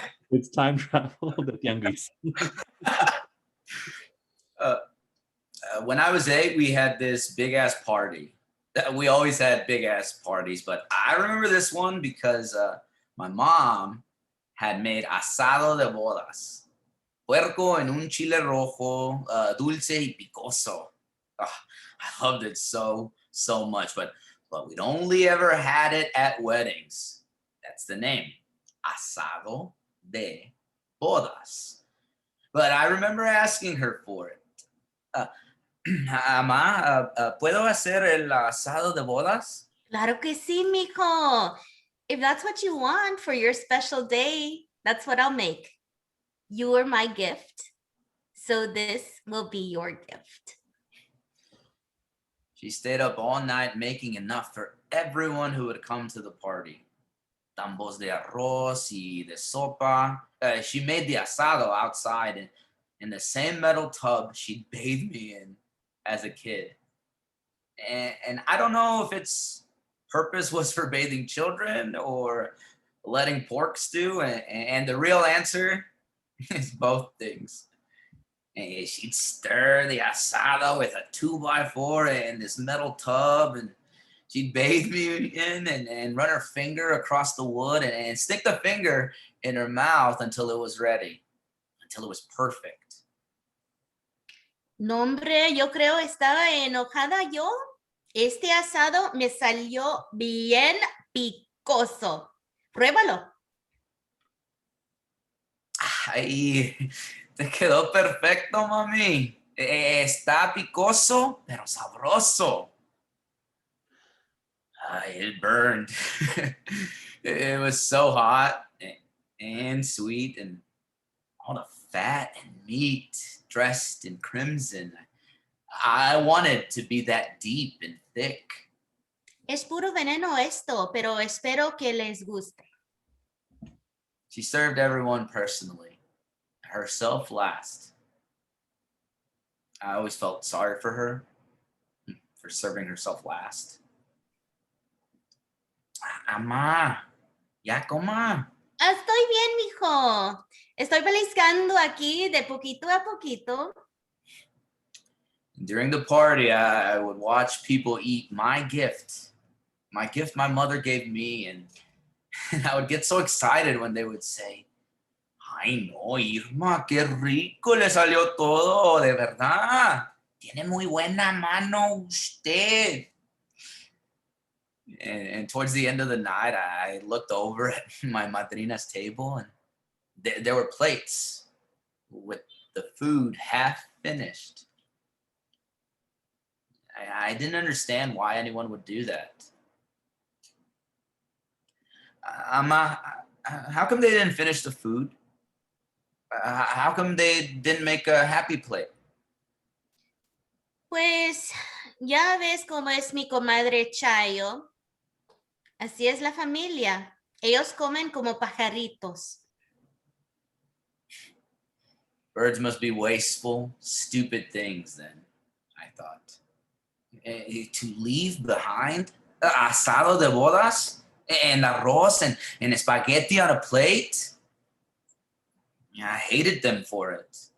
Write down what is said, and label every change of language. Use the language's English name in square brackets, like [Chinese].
[English] It's time travel. The tianguis. When I was 8, we had this big-ass party. We always had big-ass parties, but I remember this one because my mom had made asado de bodas. [Spanish] Puerco en un chile rojo, dulce y picoso. [English] I loved it so much, but we'd only ever had it at weddings. That's the name, asado de bodas. But I remember asking her for it. [Spanish] Mamá, ¿puedo hacer el asado de bodas? Claro que sí, mijo. [English] If that's what you want for your special day, that's what I'll make. You are my gift, so this will be your gift. She stayed up all night making enough for everyone who would come to the party. [Spanish] Tambos de arroz y de sopa. [English] She made the asado outside in the same metal tub she'd bathed me in as a kid. And I don't know if its purpose was for bathing children or letting pork stew, and the real answer is both things. And she'd stir the asado with a 2x4 in this metal tub, and she'd bathe me in and run her finger across the wood and stick the finger in her mouth until it was ready, until it was perfect. [Spanish] No, hombre, yo creo estaba enojada yo. Este asado me salió bien picoso. Pruébalo. Ay, te quedó perfecto, mami. Está picoso, pero sabroso. [English] It burned. It was so hot and sweet, and all the fat and meat dressed in crimson. I wanted to be that deep and thick. [Spanish] Es puro veneno esto, pero espero que les guste. [English] She served everyone personally, herself last. I always felt sorry for her for serving herself last. [Spanish] Ama, ya coma. Estoy bien, mijo. Estoy pellizcando aquí de poquito a poquito. [English] During the party, I would watch people eat my gift my mother gave me, and I would get so excited when they would say, [Spanish] ay no, Irma, qué rico le salió todo, de verdad. Tiene muy buena mano usted. [English] And towards the end of the night, I looked over at my madrina's table, and there were plates with the food half finished. I didn't understand why anyone would do that. Ama, how come they didn't finish the food? How come they didn't make a happy plate? [Spanish] Pues ya ves cómo es mi comadre Chayo. Así es la familia. Ellos comen como pajaritos. [English] Birds must be wasteful, stupid things then, I thought. To leave behind asado de bodas and arroz and spaghetti on a plate? Yeah, I hated them for it.